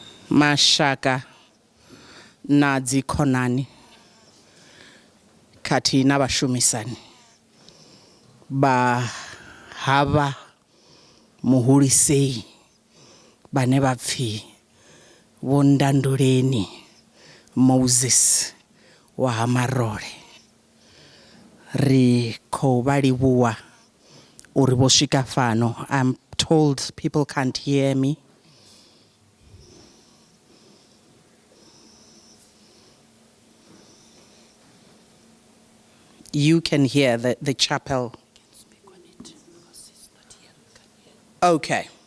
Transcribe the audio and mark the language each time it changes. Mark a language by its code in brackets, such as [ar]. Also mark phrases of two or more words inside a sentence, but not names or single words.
[ve] mashaka na dzikhonani kati na vashumisani ba hava muhulisei bane ba pfi Vho Ndanduleni Moses wa ha Marole ri khou vha livhuwa uri vho swika fano. [en] I'm told people can't hear me. You can hear the chapel. Okay.